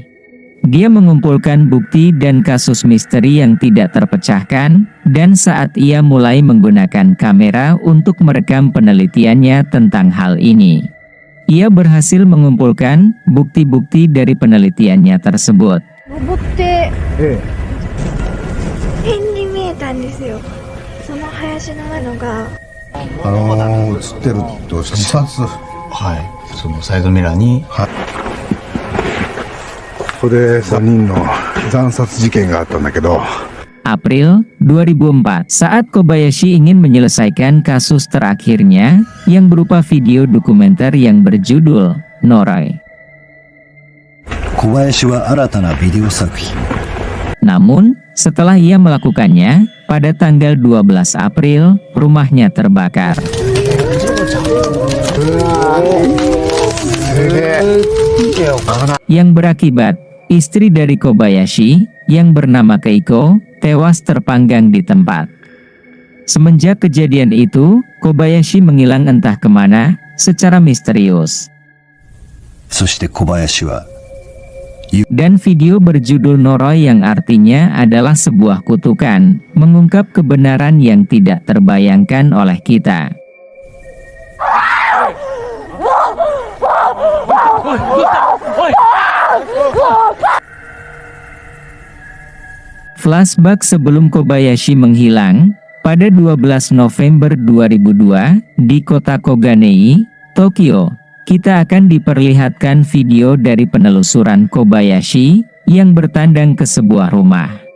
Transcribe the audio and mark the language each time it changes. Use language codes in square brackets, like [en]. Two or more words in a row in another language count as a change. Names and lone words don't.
[id] Dia mengumpulkan bukti dan kasus misteri yang tidak terpecahkan, dan saat ia mulai menggunakan kamera untuk merekam penelitiannya tentang hal ini, ia berhasil mengumpulkan bukti-bukti dari penelitiannya tersebut. [ja] 登って変に見えたんですよ。その林の上のが映ってると自殺。はい、そのサイドミラーに、ここで3人の惨殺事件があったんだけど、 [id] April 2004, saat Kobayashi ingin menyelesaikan kasus terakhirnya yang berupa video dokumenter yang berjudul Noroi. [ja] 小林は新たなビデオ作品。 [id] Namun, setelah ia melakukannya, pada tanggal 12 April, rumahnya terbakar. Yang berakibat, istri dari Kobayashi, yang bernama Keiko, tewas terpanggang di tempat. Semenjak kejadian itu, Kobayashi menghilang entah kemana, secara misterius. [ja] そして小林は [id] Dan video berjudul Noroi yang artinya adalah sebuah kutukan, mengungkap kebenaran yang tidak terbayangkan oleh kita. Flashback sebelum Kobayashi menghilang, pada 12 November 2002, di kota Koganei, Tokyo, kita akan diperlihatkan video dari penelusuran Kobayashi yang bertandang ke sebuah rumah.